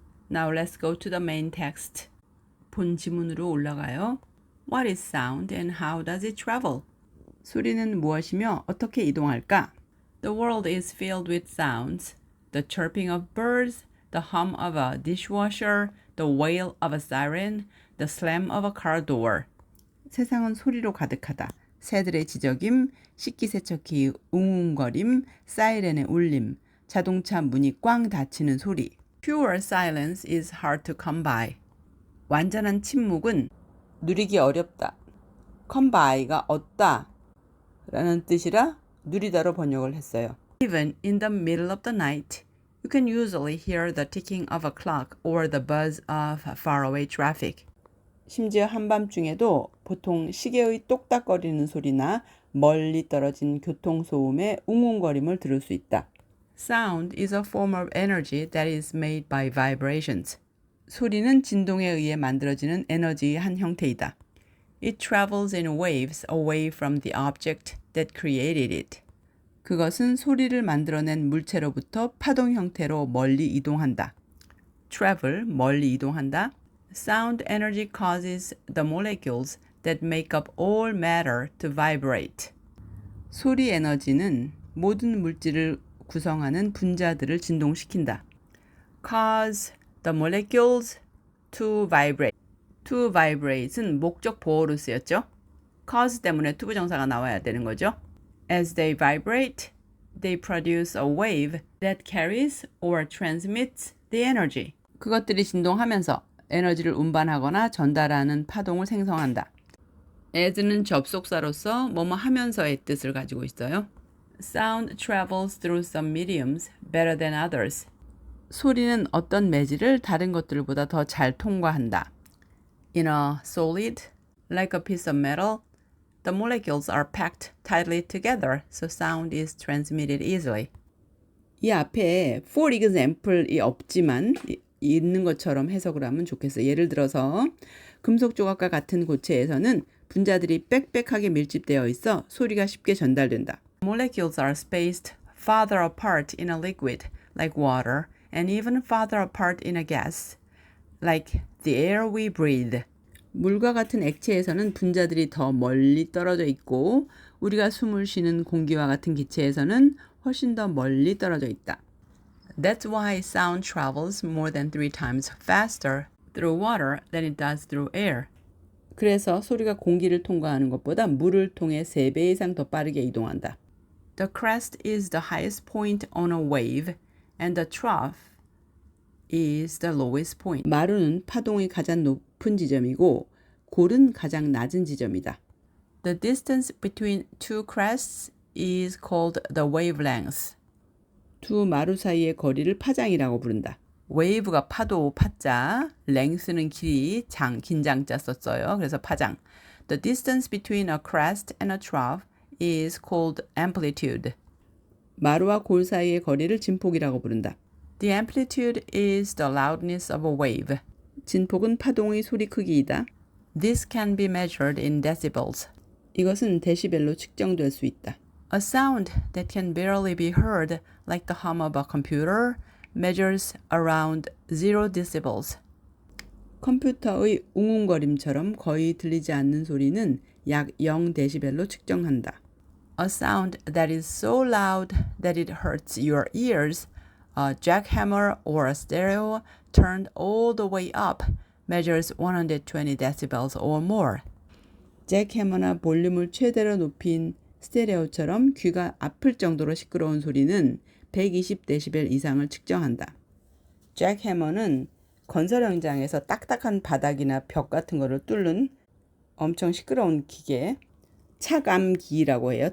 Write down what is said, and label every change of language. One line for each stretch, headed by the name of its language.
English: Now let's go to the main text.
Korean: 본 지문으로 올라가요.
English: What is sound and how does it travel?
Korean: 소리는 무엇이며 어떻게 이동할까?
English: The world is filled with sounds. The chirping of birds, the hum of a dishwasher, the wail of a siren, the slam of a car door.
Korean: 세상은 소리로 가득하다. 새들의 지저김, 식기세척기 웅웅거림, 사이렌의 울림, 자동차 문이 꽝 닫히는 소리.
English: Pure silence is hard to come by.
Korean: 완전한 침묵은 누리기 어렵다. come by가 얻다 라는 뜻이라 누리다로 번역을 했어요.
English: Even in the middle of the night, you can usually hear the ticking of a clock or the buzz of faraway traffic.
Korean: 심지어 한밤중에도 보통 시계의 똑딱거리는 소리나 멀리 떨어진 교통소음의 웅웅거림을 들을 수 있다.
English: Sound is a form of energy that is made by vibrations.
Korean: 소리는 진동에 의해 만들어지는 에너지의 한 형태이다.
English: It travels in waves away from the object that created it.
Korean: 그것은 소리를 만들어낸 물체로부터 파동 형태로 멀리 이동한다. Travel, 멀리 이동한다.
English: Sound energy causes the molecules that make up all matter to vibrate.
Korean: 소리 에너지는 모든 물질을 구성하는 분자들을 진동시킨다.
English: Cause the molecules to vibrate.
Korean: To vibrate은 목적 보호로 쓰였죠. cause 때문에 투부정사가 나와야 되는 거죠.
English: As they vibrate, they produce a wave that carries or transmits the energy.
Korean: 그것들이 진동하면서 에너지를 운반하거나 전달하는 파동을 생성한다. as는 접속사로서 뭐뭐 하면서의 뜻을 가지고 있어요.
English: Sound travels through some mediums better than others.
Korean: 소리는 어떤 매질을 다른 것들보다 더 잘 통과한다.
English: In a solid, like a piece of metal, the molecules are packed tightly together, so sound is transmitted easily.
Korean: 이 앞에 for example이 없지만 있는 것처럼 해석을 하면 좋겠어요. 예를 들어서 금속 조각과 같은 고체에서는 분자들이 빽빽하게 밀집되어 있어 소리가 쉽게 전달된다.
English: Molecules are spaced farther apart in a liquid, like water, and even farther apart in a gas, like the air we breathe.
Korean: 물과 같은 액체에서는 분자들이 더 멀리 떨어져 있고 우리가 숨을 쉬는 공기와 같은 기체에서는 훨씬 더 멀리 떨어져 있다.
English: That's why sound travels more than 3 times faster through water than it does through air.
Korean: 그래서 소리가 공기를 통과하는 것보다 물을 통해 3배 이상 더 빠르게 이동한다.
English: The crest is the highest point on a wave and the trough is the lowest point.
Korean: 마루는 파동이 가장 높은 지점이고 골은 가장 낮은 지점이다.
English: The distance between two crests is called the wavelength.
Korean: 두 마루 사이의 거리를 파장이라고 부른다. wave가 파도, 파자, length는 길이, 긴 장자 썼어요. 그래서 파장.
English: The distance between a crest and a trough is called amplitude.
Korean: 마루와 골 사이의 거리를 진폭이라고 부른다.
English: The amplitude is the loudness of a wave.
Korean: 진폭은 파동의 소리 크기이다.
English: This can be measured in decibels.
Korean: 이것은 데시벨로 측정될 수 있다.
English: A sound that can barely be heard, like the hum of a computer, measures around 0 decibels.
Korean: 컴퓨터의 웅웅거림처럼 거의 들리지 않는 소리는 약 0데시벨로 측정한다.
English: a sound that is so loud that it hurts your ears, a jackhammer or a stereo turned all the way up measures 120 decibels or more.
Korean: 잭해머나 볼륨을 최대로 높인 스테레오처럼 귀가 아플 정도로 시끄러운 소리는 120데시벨 이상을 측정한다. 잭해머는 건설 현장에서 딱딱한 바닥이나 벽 같은 거를 뚫는 엄청 시끄러운 기계, 차감기라고 해요.